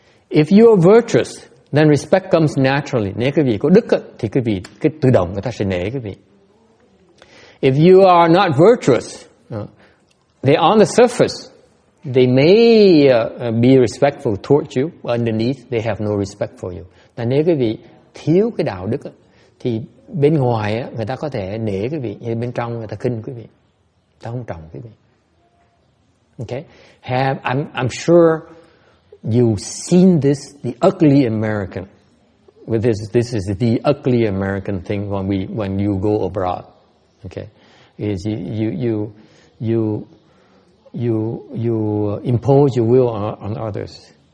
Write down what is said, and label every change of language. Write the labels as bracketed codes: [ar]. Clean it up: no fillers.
[en] If you are virtuous, then respect comes naturally. [vi] Nếu quý vị có đức thì quý vị tự động người ta sẽ nể quý vị. [en] If you are not virtuous, they on the surface, they may be respectful towards you, but underneath they have no respect for you. [vi] Là nếu quý vị thiếu cái đạo đức thì bên ngoài người ta có thể nể quý vị, nhưng bên trong người ta khinh quý vị, người ta không trọng quý vị. [en] Okay? I'm sure you've seen this, the ugly American. With this is the ugly American thing when you go abroad. Okay, is you impose your will on others.